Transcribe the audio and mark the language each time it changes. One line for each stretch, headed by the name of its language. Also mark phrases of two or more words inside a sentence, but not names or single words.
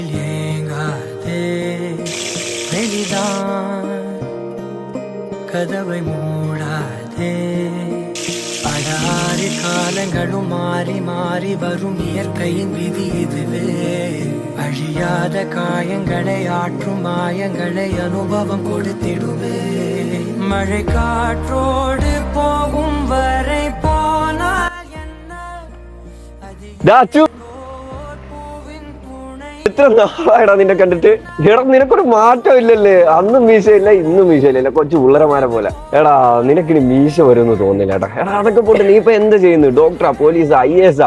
Tamil: கதவை மூடாதே அடாரி காலங்களும் மாறி மாறி வரும் இயற்கையின் விதி இதுவே அழியாத காயங்களை ஆற்றும் மாயங்களை அனுபவம் கொடுத்திடுவே மழை காற்றோடு போகும் வரை போனால் என்ன
Malayalam: എത്ര നാളായിടാ നിന്നെ കണ്ടിട്ട്. എടാ നിനക്കൊരു മാറ്റം ഇല്ലല്ലേ. അന്നും മീശയില്ല ഇന്നും മീശയില്ല, കൊച്ചു പിള്ളേരമാരെ പോലെ. എടാ നിനക്കിനി മീശ വരുമെന്ന് തോന്നില്ല. എടാ അതൊക്കെ പോട്ട് നീ ഇപ്പൊ എന്താ ചെയ്യുന്നു? ഡോക്ടറാ, പോലീസാ, IAS?